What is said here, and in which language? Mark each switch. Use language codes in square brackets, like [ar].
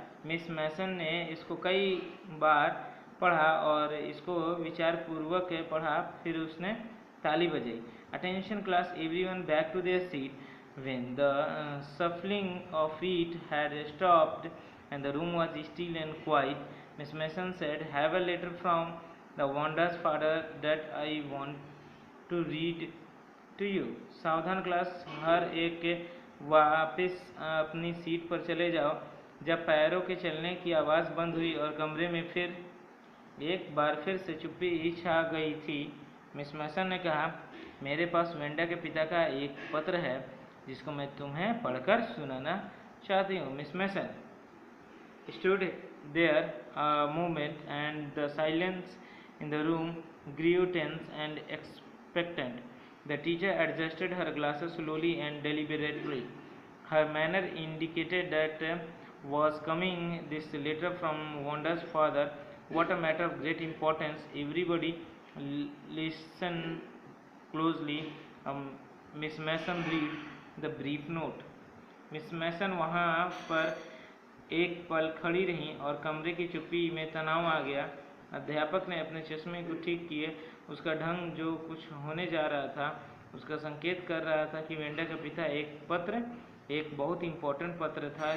[hi] Miss मैसन ने इसको कई बार पढ़ा और इसको विचारपूर्वक पढ़ा। फिर उसने ताली बजाई। [en] Attention class, everyone back to their seat. When the shuffling of feet had stopped and the room was still and quiet, Miss Mason said, "Have a letter from the Wanda's father that I want to read to you." [hi] सावधान class, हर एक वापस अपनी seat पर चले जाओ। जब पैरों के चलने की आवाज़ बंद हुई और कमरे में फिर एक बार फिर से चुप्पी छा गई थी, मिस मैसन ने कहा, मेरे पास वेंडा के पिता का एक पत्र है जिसको मैं तुम्हें पढ़कर सुनाना चाहती हूँ। [en] Miss Mason stood there a moment and the silence in the room grew tense and expectant. The teacher adjusted her glasses slowly and deliberately. Her manner indicated that was coming this letter from Wanda's father. What a matter of great importance. Everybody listened closely. Miss Mason read the brief note. [hi] Miss मैसन वहाँ पर एक पल खड़ी रहीं और कमरे की चुप्पी में तनाव आ गया। अध्यापक ने अपने चश्मे को ठीक किए। उसका ढंग जो कुछ होने जा रहा था उसका संकेत कर रहा था कि वेंडा का पिता एक बहुत इम्पोर्टेंट पत्र था।